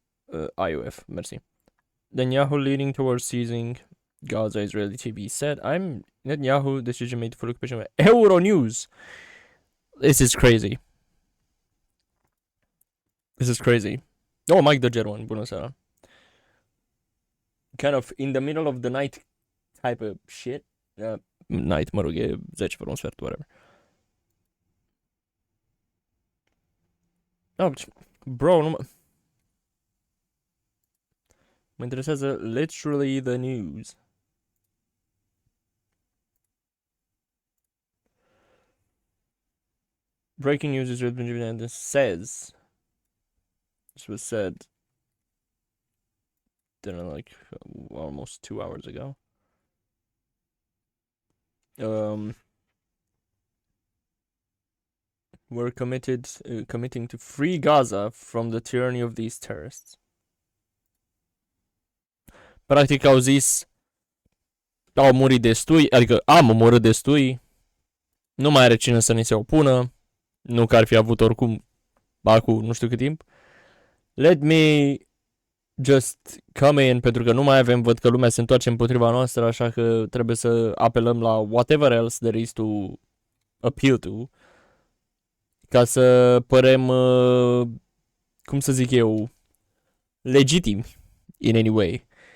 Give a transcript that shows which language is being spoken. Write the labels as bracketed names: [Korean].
[English] IOF, merci. Netanyahu leaning towards seizing Gaza, Israeli TV said, Netanyahu decision made for occupation. Euronews! This is crazy. This is crazy. Oh, Mike Dogerwan, [Romanian] bună seara. [English] Kind of in the middle of the night type of shit. [Romanian] Night, mă rog, e 10 fără un sfert, whatever. [English] No, bro, [Romanian] nu mă interesează [English] literally the news. Breaking news is and it says this was said like almost 2 hours ago. We're committing to free Gaza from the tyranny of these terrorists. [Romanian] Practic au zis au murit destui, adică am omorât destui, nu mai are cine să ni se opună, nu că ar fi avut oricum acum nu știu cât timp. [English] Let me just come in, [Romanian] pentru că nu mai avem, văd că lumea se întoarce împotriva noastră, așa că trebuie să apelăm la [English] whatever else there is to appeal to, [Romanian] ca să părem, cum să zic eu, legitimi [English] in any way.